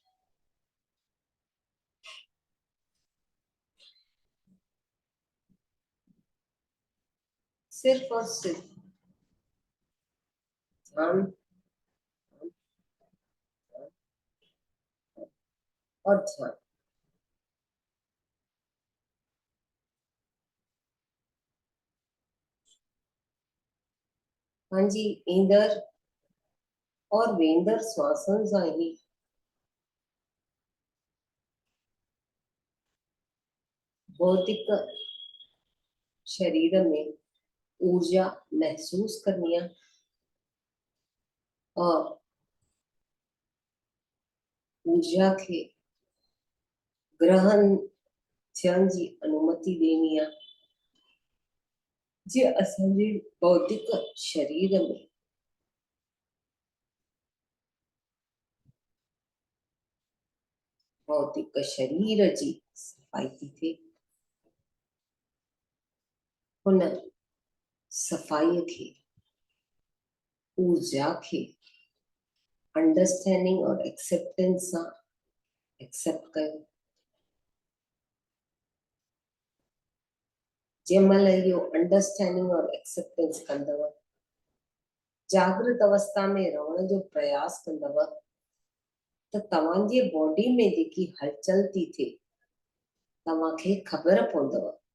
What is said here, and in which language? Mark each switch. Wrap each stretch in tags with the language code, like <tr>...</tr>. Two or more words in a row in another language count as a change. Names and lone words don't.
<sd>सिर्फ और सिर्फ ध्यान और ध्यान। पंहिंजी ईंदड़ और वेंदड़ श्वासन सां ही भौतिक शरीर में ऊर्जा महसूस करनी है और ऊर्जा के ग्रहण थियण जी अनुमति ॾियणी आहे, जे असांजे भौतिक शरीर में भौतिक शरीर जी सफाई थी थिए। हुन सफाई खे, ऊर्जा के अंडरस्टैंडिंग और एक्सेप्टेंस सां एक्सेप्ट कयो। जंहिंमहिल इहो अंडरस्टैंडिंग और एक्सेप्टेंस कंदव, जागृत अवस्था में रहण जो प्रयास कंदव, त तव्हांजे बॉडी में जेकी हलचल थी थिए तव्हांखे ख़बर पवंदव।</sd>